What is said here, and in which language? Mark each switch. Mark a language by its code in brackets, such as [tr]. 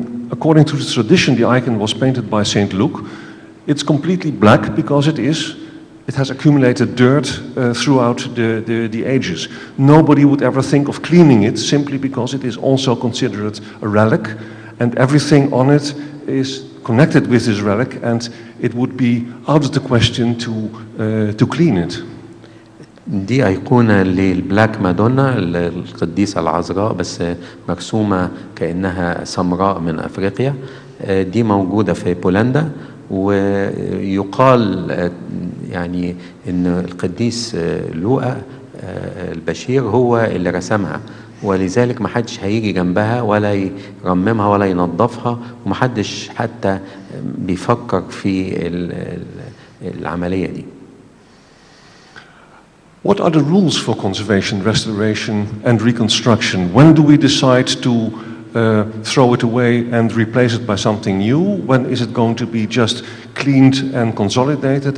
[en] According to the tradition, the icon was painted by Saint Luke. It's completely black because it has accumulated dirt throughout the ages. Nobody would ever think of cleaning it simply because it is also considered a relic, and everything on it is connected with this relic, and it would be out of the question to clean it. [ar] دي أيقونة للبلاك مادونا، القديسة العذراء، بس مرسومة كأنها سمراء من أفريقيا. دي موجودة في بولندا، ويقال يعني إن القديس لوقا البشير هو اللي رسمها، ولذلك محدش هيجي جنبها ولا يرممها ولا ينظفها، ومحدش حتى بيفكر في العملية دي. [en] What are the rules for conservation, restoration and reconstruction? When do we decide to throw it away and replace it by something new? When is it going to be just cleaned and consolidated?